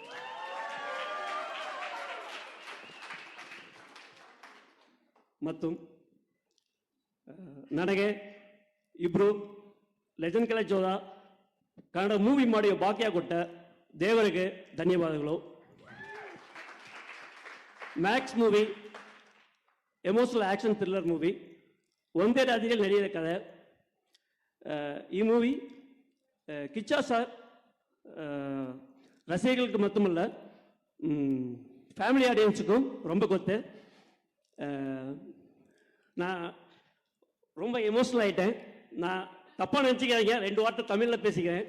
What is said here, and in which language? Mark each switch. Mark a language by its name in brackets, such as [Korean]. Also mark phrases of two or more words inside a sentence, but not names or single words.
[Kannada] ಮತ್ತು ನನಗೆ ಇಬ್ಬರು ಲೆಜೆಂಡ್ ಕಾಲೇಜ್ ಹೋದ ಕನ್ನಡ ಮೂವಿ ಮಾಡುವ ಭಾಗ್ಯ ಕೊಟ್ಟ ದೇವರಿಗೆ ಧನ್ಯವಾದಗಳು. ಮ್ಯಾಕ್ಸ್ [English] movie emotional action thriller movie, [Kannada] ಒಂದೇ ರಾಜ್ಯದಲ್ಲಿ ನಡೆಯದ ಕಥೆ. [Tamil] ಈ மூவி கிச்சா சார் ரசிகர்களுக்கு மட்டுமல்ல [English] family audiences [Tamil] ரொம்ப கொத்து. நான் ரொம்ப எமோஷனல் ஆகிட்டேன். நான் தப்பாக நினச்சிக்காதீங்க, 2 வார்த்தை தமிழில் பேசிக்கிறேன்.